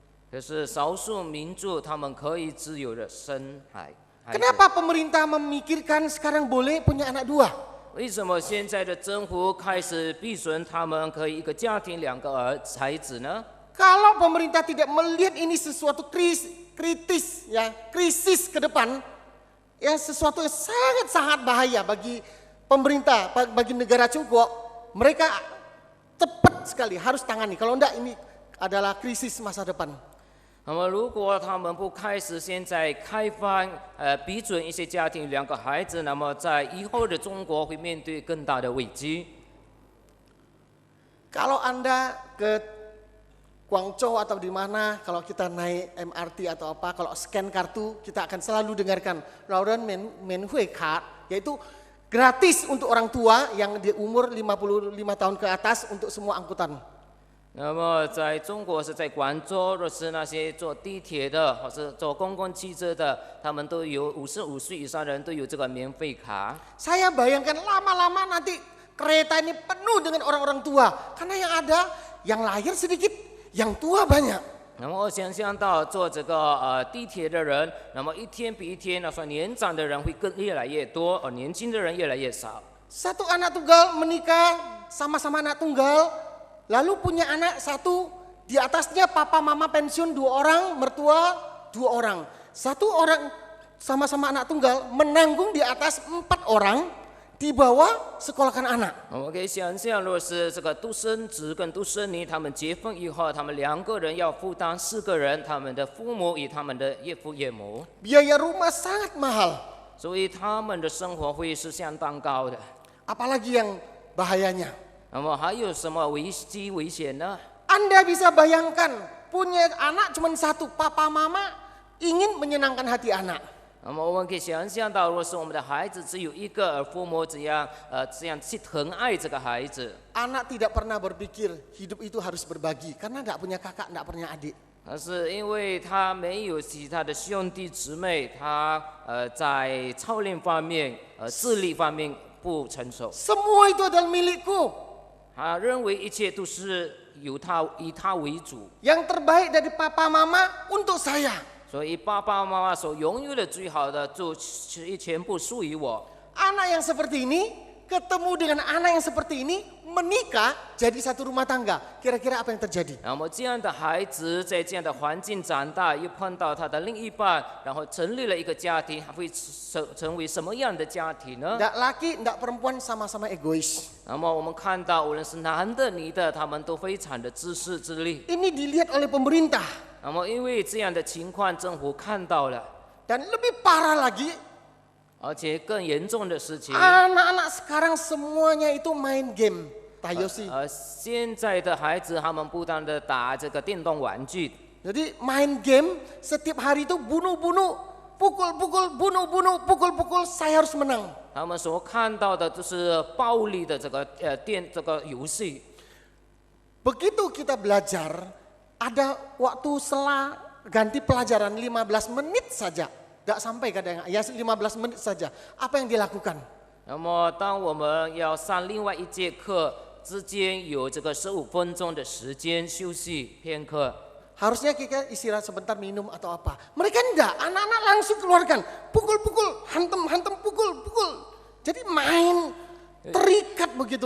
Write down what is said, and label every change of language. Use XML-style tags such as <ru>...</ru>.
<zh>可是少数民族他们可以自由的生孩子。</zh> <id>Kenapa pemerintah memikirkan sekarang boleh punya anak 2?</id> <zh>为什么现在的政府开始批准他们可以一个家庭2个孩子呢？</zh> <id>Kalau pemerintah tidak melihat ini sesuatu kritis ya, krisis ke depan, ya sesuatu yang sangat bahaya bagi pemerintah, bagi negara Cungguo, mereka cepat sekali harus tangani. Kalau enggak ini adalah krisis masa depan.</id> <zh>那么，如果他们不开始现在开放批准一些家庭2个孩子，那么在以后的中国会面对更大的危机。</zh> <id>Kalau Anda ke Guangzhou atau di mana, kalau kita naik MRT atau apa, kalau scan kartu, kita akan selalu dengarkan Lauren Menhui Card, yaitu gratis untuk orang tua yang di umur 55 tahun ke atas untuk semua angkutan.</id> <zh>那么在中国是在广州，若是那些坐地铁的或是坐公共汽车的，他们都有55岁以上的人都有这个免费卡。</zh> <id>Saya bayangkan lama-lama nanti kereta ini penuh dengan orang-orang tua. Karena yang ada yang lahir sedikit, yang tua banyak.</id> <zh>那么我想象到坐这个地铁的人，那么一天比一天，那说年长的人会越来越多，年轻的人越来越少。</zh> <id>Satu anak tunggal menikah, sama-sama anak tunggal, lalu punya anak satu, di atasnya papa mama pensiun 2 orang, mertua 2 orang. 1 orang sama-sama anak tunggal menanggung di atas 4 orang, di bawah sekolahkan anak.</id> <zh>我们可以想象，如果是这个独生子跟独生女，他们结婚以后，他们2个人要负担4个人，他们的父母与他们的岳父岳母，</zh> <id>Biaya rumah sangat mahal.</id> <zh>所以他们的生活费是相当高的。</zh> <id>Apalagi yang bahayanya.</id> <zh>那么还有什么危险呢？</zh> <id>Anda bisa bayangkan punya anak cuma 1, papa mama ingin menyenangkan hati anak.</id> <zh>那么我们可以想象到，如果是我们的孩子只有一个，而父母这样去疼爱这个孩子，</zh> <id>Anak tidak pernah berpikir hidup itu harus berbagi karena tidak punya kakak, tidak punya adik.</id> <zh>但是因为他没有其他的兄弟姊妹，他在操练方面、智力方面不成熟，</zh> <id>Semua itu adalah milikku.</id> <zh>他认为一切都是以他为主，</zh> <id>Yang terbaik dari papa mama untuk saya.</id> <zh>所以爸爸妈妈所拥有的最好的就全部属于我。</zh> <id>Anak yang seperti ini ketemu dengan anak yang seperti ini menikah jadi satu rumah tangga. Kira-kira apa yang terjadi?</id> <zh>那么这样的孩子在这样的环境长大，又碰到他的另一半，然后成立了一个家庭，还会成为什么样的家庭呢？</zh> <id>Tidak laki, tidak perempuan sama-sama egois.</id> <zh>那么我们看到，无论是男的、女的，他们都非常的自私自利。</zh> <id>Ini dilihat oleh pemerintah.</id> <zh>那么因为这样的情况，政府看到了，</zh> <id>Dan lebih parah lagi,</id> <zh>而且更严重的事情，</zh> <id>anak-anak sekarang semuanya itu main game. Tayosi.</id> <zh>现在的孩子他们不断的打这个电动玩具，</zh> <id>Jadi main game setiap hari itu bunuh-bunuh, pukul-pukul, bunuh-bunuh, pukul-pukul, saya harus menang.</id> <zh>他们所看到的就是暴力的这个游戏。</zh> <id>Begitu kita belajar, ada waktu setelah ganti pelajaran 15 menit saja. Tidak sampai kadang, ya 15 menit saja. Apa yang dilakukan?</id> <zh>那么当我们要上另外一节课之间有这个15分钟的时间休息片刻，</zh> <id>Harusnya kita istirahat sebentar minum atau apa. Mereka enggak, anak-anak langsung keluarkan. Pukul-pukul, hantem-hantem, pukul-pukul. Jadi main terikat begitu</id>